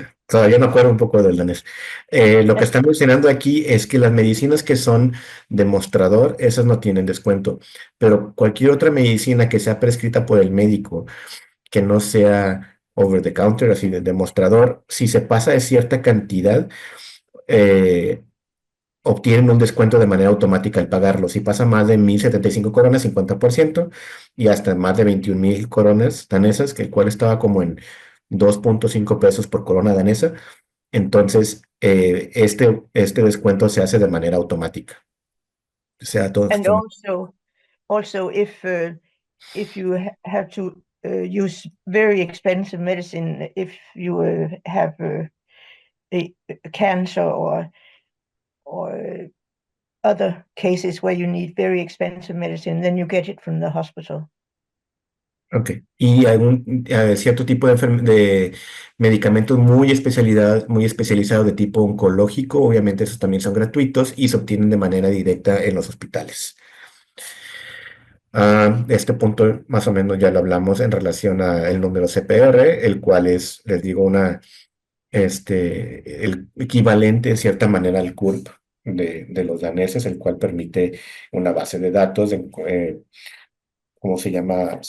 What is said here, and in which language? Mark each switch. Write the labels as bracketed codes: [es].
[es] Todavía me acuerdo un poco del danés. Lo que están mencionando aquí es que las medicinas que son de mostrador, esas no tienen descuento, pero cualquier otra medicina que sea prescrita por el médico, que no sea [en] over the counter, [es] así de mostrador, si se pasa de cierta cantidad, obtienen un descuento de manera automática al pagarlo. Si pasa más de 1,075 coronas, 50%, y hasta más de 21,000 coronas danesas, que el cual estaba como en 2.5 pesos por corona danesa. Entonces, este descuento se hace de manera automática. O sea, todo [en] And also if you have to use very expensive medicine, if you have a cancer or other cases where you need very expensive medicine, then you get it from the hospital. Ok. [es] Y algún cierto tipo de medicamentos muy especializados de tipo oncológico, obviamente esos también son gratuitos y se obtienen de manera directa en los hospitales. Este punto más o menos ya lo hablamos en relación al número CPR, el cual es, les digo, el equivalente en cierta manera al CURP de los daneses, el cual permite una base de datos ¿cómo se llama?